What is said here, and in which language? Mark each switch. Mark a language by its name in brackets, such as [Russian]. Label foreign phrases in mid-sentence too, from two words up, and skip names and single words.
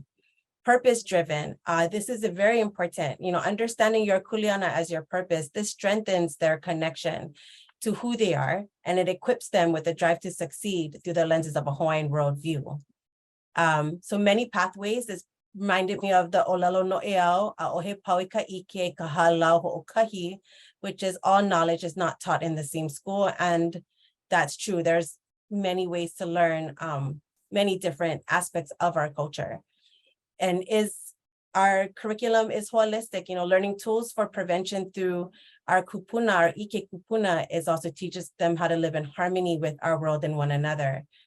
[English] Purpose-driven, this is a very important, understanding your kuleana as your purpose. This strengthens their connection to who they are, and it equips them with the drive to succeed through the lenses of a Hawaiian worldview. So many pathways. This reminded me of the [Hawaiian] Olelo Noʻeau, Aʻohe Pauika Ike Kahalau Hoʻokahi, [English] which is all knowledge is not taught in the same school. And that's true. There's many ways to learn many different aspects of our culture. And our curriculum is holistic, learning tools for prevention through our kupuna, our [Hawaiian] ike kupuna, [English] is also teaches them how to live in harmony with our world and one another.